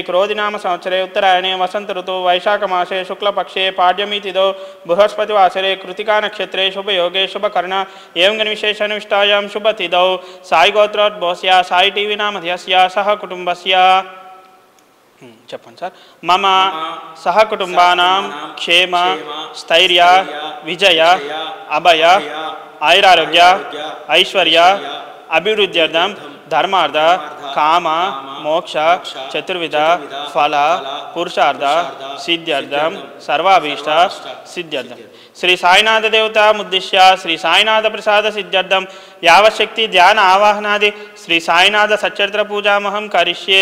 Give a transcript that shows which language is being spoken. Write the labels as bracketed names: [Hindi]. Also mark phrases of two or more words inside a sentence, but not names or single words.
[Sanskrit] क्रोधिनाम संवत्सरे उत्तरायणे वसंत ऋतु वैशाखमासे शुक्लपक्षे पाड्यमी तिथौ बृहस्पतिवासरे कृतिका नक्षत्रे शुभयोगे शुभकर्ण एवं विशेषानुष्ठायां शुभतिथौ साई गोत्रोद्भवस्य साई टीवी नामधेयस्य सह कुटुंबस्य [Telugu] చెప్పండి సార్ [Sanskrit] మమ సహకుటుంబానాం క్షేమ స్థైర్య విజయ అభయ ఆయురారోగ్య ఐశ్వర్య అభివృద్ధ్యర్థం ధర్మార్థ కామ మోక్ష చతుర్విధ ఫల పురుషార్థ సిద్ధ్యర్థం సర్వాభీష్ట సిద్ధ్యర్థం శ్రీ సాయినాథ దేవత ముద్దిశ్య శ్రీ సాయినాథ ప్రసాద సిద్ధ్యర్థం యావశక్తి ధ్యాన ఆవాహనాది శ్రీ సాయినాథ సచ్చరిత్ర పూజామహం కరిష్యే.